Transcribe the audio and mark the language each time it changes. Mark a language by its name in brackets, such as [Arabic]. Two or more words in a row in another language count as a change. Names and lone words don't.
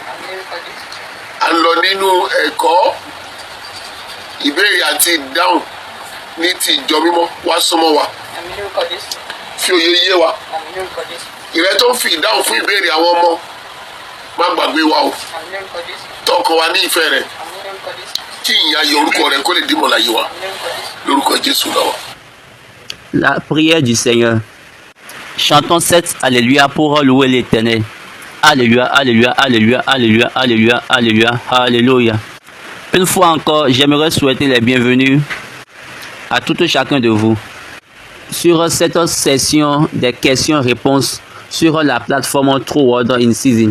[Yoruba] À ń lọ nínú ẹ̀kọ́ ìbéèrè àti ìdáhùn ní ti ìjọ mímọ́ wá súnmọ́ wa fi òye yé wa. Ìrẹ́ tó ń fi ìdáhùn fún ìbéèrè àwọn ọmọ má gbàgbé wa o tọkọ wa ní ìfẹ́ rẹ̀ kí ìyìn ayọ̀ orúkọ rẹ̀ kó lè dìmọ̀ láyé wa lórúkọ Jésù lọ́wọ́. [French] La prière du Seigneur. Chantons 7 Alléluia pour louer l'Éternel. Alléluia, alléluia, alléluia, alléluia, alléluia, alléluia, alléluia. Une fois encore, j'aimerais souhaiter les bienvenus à tout chacun de vous sur cette session des questions-réponses sur la plateforme True Word in Season.